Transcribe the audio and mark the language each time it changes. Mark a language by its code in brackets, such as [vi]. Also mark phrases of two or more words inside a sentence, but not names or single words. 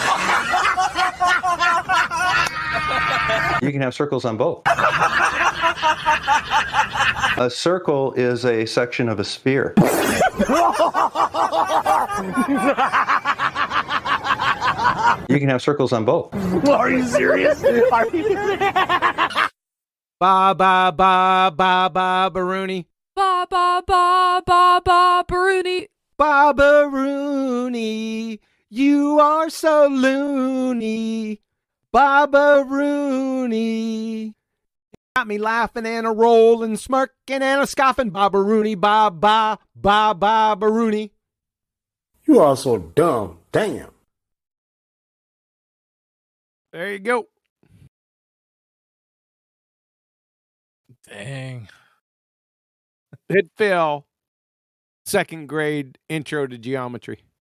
[en] You can have circles on both. A circle is a section of a sphere. You can have circles on both. Are you serious? Are you Ba ba ba ba ba Baruni. Ba ba ba ba ba Baruni. Ba Baruni. You are so loony. Baba Rooney. Got me laughing and a rolling, smirking and a scoffing. Baba Rooney, ba ba ba ba Rooney. You are so dumb. Damn. There you go. Dang. Hit Phil. Second grade intro to geometry.